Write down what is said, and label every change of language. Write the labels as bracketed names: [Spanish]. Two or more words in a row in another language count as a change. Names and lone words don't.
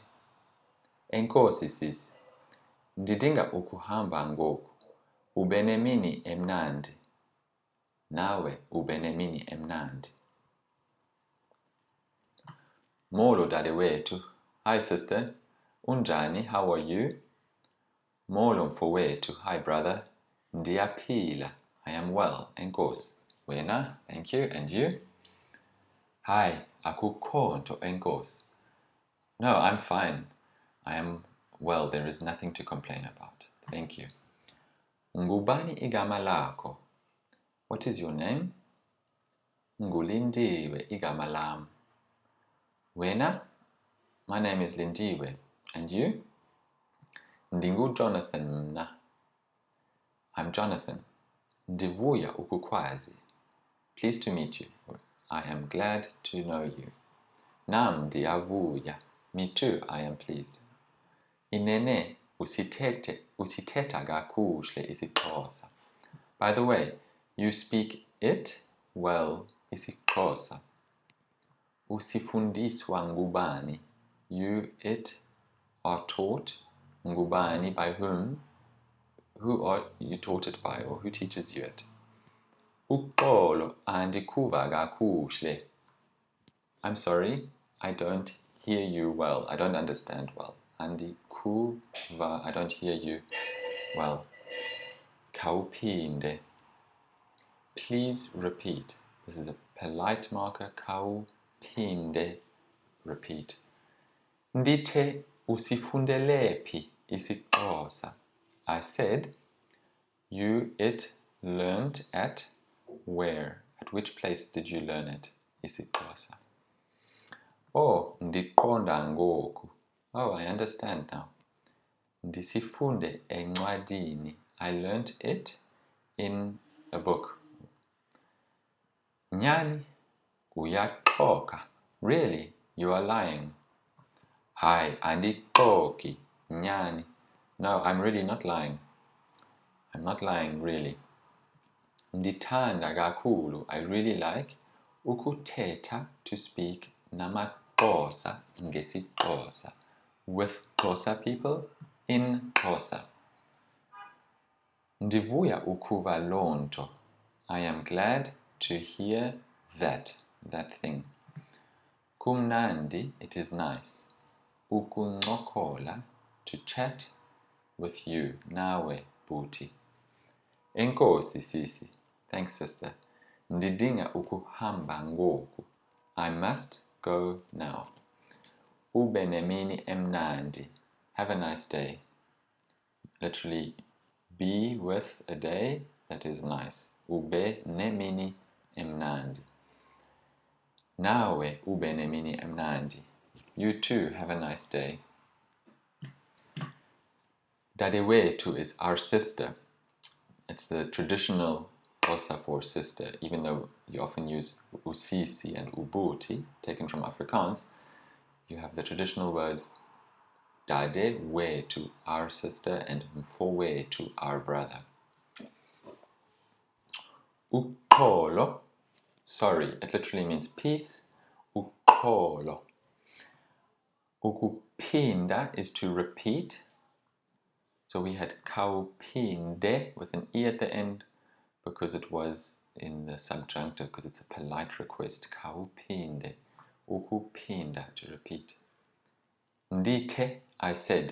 [Xhosa] Enkosi sisi. Ndidinga ukuhamba ngoku. Ube nemini emnandi. Nawe ube nemini emnandi. Molo dadewethu. [English] Hi sister. Unjani, how are you? [Xhosa] Molo mfowethu. [English] Hi brother. Ndiyaphila. I am well. [Xhosa] Enkosi. Wena. [English] Thank you. And you? Hi. [Xhosa] Akukho nto enkosi. [English] No, I'm fine. I am well. There is nothing to complain about. Thank you. [Xhosa] Ngubani igama lakho? [English] What is your name? [Xhosa] Ngulindiwe igama lam. Wena? [English] My name is Lindiwe. And you? [Xhosa] NdinguJonathan mna. [English] I'm Jonathan. [Xhosa] Ndivuya ukukwazi. [English] Pleased to meet you. I am glad to know you. [Xhosa] Nam ndiyavuya. [English] Me too, I am pleased. [Xhosa] Inene, usithetha kakuhle isiXhosa. [English] By the way, you speak it well isiXhosa. [Xhosa] Usifundiswa ngubani. [English] You, it, are taught. Ngubani, by whom? Who are you taught it by, or who teaches you it? [Xhosa] Uxolo, andikuva kakuhle. [English] I'm sorry, I don't hear you well. I don't understand well. Andikuva, I don't hear you well. Khawuphinde. Please repeat. This is a polite marker. [Xhosa] Khawuphinde. [English] Repeat. [Xhosa] Ndithe usifundelephi isiXhosa. [English] I said, you, it, learned at where? At which place did you learn it? isiXhosa. Oh, [Xhosa] ndiqonda ngoku. [English] Oh, I understand now. [Xhosa] Ndisifunde encwadini. [English] I learnt it in a book. [Xhosa] Nyani, uyaxoka. [English] Really, you are lying. [Xhosa] Hayi, andixoki, nyani. [English] No, I'm really not lying. I'm not lying, really. [Xhosa] Ndithanda kakhulu. [English] I really like ukuthetha, to speak [Xhosa] namaXhosa ngesiXhosa, [English] with Xhosa people in Xhosa. [Xhosa] Ndivuya ukuva loo nto. [English] I am glad to hear that thing. Kumnandi, it is nice. Ukuncokola, to chat with you, [Xhosa] nawe, booty. Enkosi, sisi. [English] Thanks, sister. [Xhosa] Ndidinga ukuhamba ngoku. [English] I must go now. [Xhosa] Ube nemini emnandi. [English] Have a nice day. Literally, be with a day that is nice. [Xhosa] Ube nemini emnandi. Nawe ube nemini emnandi. [English] You too have a nice day. Dadewethu is our sister. It's the traditional Xhosa for sister, even though you often use usisi and ubuti, taken from Afrikaans. You have the traditional words dadewethu, our sister, and mfowethu, our brother. Uxolo, sorry, it literally means peace. Uxolo. Ukupinda is to repeat. So we had kaupinde with an E at the end because it was in the subjunctive, because it's a polite request. Kaupinde. Ukupinda, to repeat. Ndite, I said.